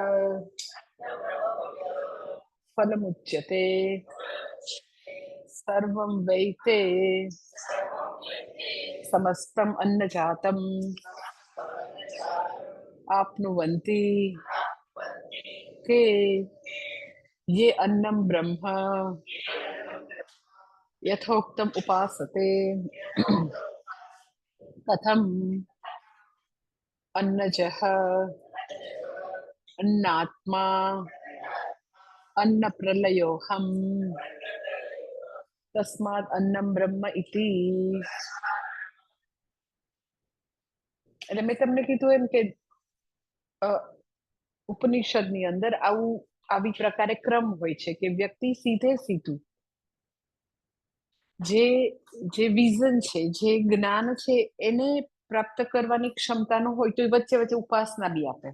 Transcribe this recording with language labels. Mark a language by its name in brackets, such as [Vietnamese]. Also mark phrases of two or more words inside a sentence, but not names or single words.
[Sanskrit] ફલમુચ્યતે સર્વં વૈતે સમસ્તમ અન્ન જાતમ આપનુવંતિ કે ये अन्नम ब्रह्म यथोक्तम उपासते कथम अन्नजः अन्नात्मा अन्न प्रलयोहम तस्मात् अन्नम બ્રહ્મ ઇતિ. [Gujarati] એટલે મેં તમને કીધું એમ કે ઉપનિષદની અંદર આવી પ્રકારે ક્રમ હોય છે કે વ્યક્તિ સીધે સીધું જે વિઝન છે, જે જ્ઞાન છે, એને પ્રાપ્ત કરવાની ક્ષમતા ન હોય તો વચ્ચે વચ્ચે ઉપાસના બી આપે.